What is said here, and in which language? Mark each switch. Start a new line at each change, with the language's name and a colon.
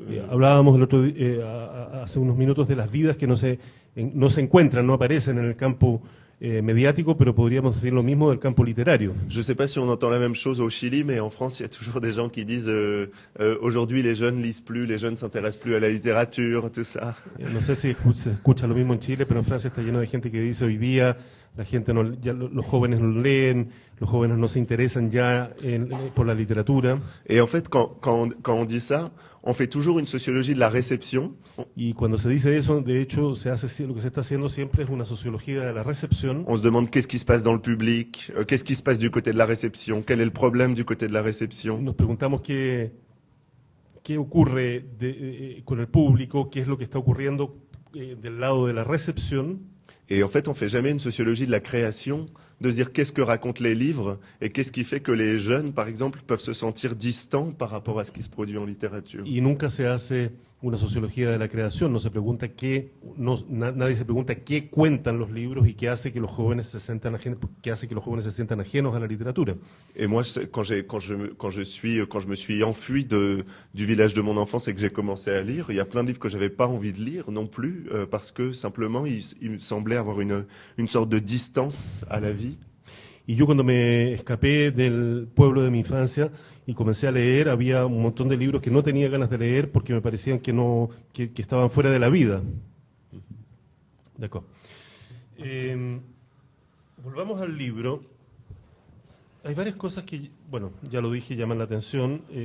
Spanish: Hablábamos hace unos minutos de las vidas que no se encuentran, no aparecen en el campo médiatico, pero podríamos decir lo mismo del campo literario.
French: Je ne sais pas si on entend la même chose au Chili, mais en France, il y a toujours des gens qui disent aujourd'hui les jeunes lisent plus, les jeunes s'intéressent plus à la littérature, tout ça.
Spanish: No sé si se escucha lo mismo en Chile, pero en Francia está lleno de gente que dice hoy día la gente los jóvenes no leen, los jóvenes no se interesan ya por la literatura.
French: Et en fait, quand on dit ça, on fait toujours une sociologie de la réception.
Spanish: Y cuando se dice eso, de hecho, lo que se está haciendo siempre es una sociología de la recepción.
French: On se demande qu'est-ce qui se passe dans le public, qu'est-ce qui se passe du côté de la réception, quel est le problème du côté de la réception.
Spanish: Nos preguntamos qué ocurre con el público, qué es lo que está ocurriendo del lado de la recepción.
French: Et en fait, on fait jamais une sociologie de la création, de se dire qu'est-ce que racontent les livres et qu'est-ce qui fait que les jeunes, par exemple, peuvent se sentir distants par rapport à ce qui se produit en littérature.
Spanish: Y nunca se hace una sociología de la creación, no se pregunta nadie se pregunta qué cuentan los libros y qué hace que los jóvenes se sientan ajenos a la literatura.
French: Et moi, quand je me suis enfui du village de mon enfance et que j'ai commencé à lire, il y a plein de livres que j'avais pas envie de lire non plus, parce que simplement, il me semblait avoir une sorte de distance à la vie.
Spanish: Y yo cuando me escapé del pueblo de mi infancia y comencé a leer, había un montón de libros que no tenía ganas de leer porque me parecían que estaban fuera de la vida. De acuerdo. Volvamos al libro. Hay varias cosas que, bueno, ya lo dije, llaman la atención.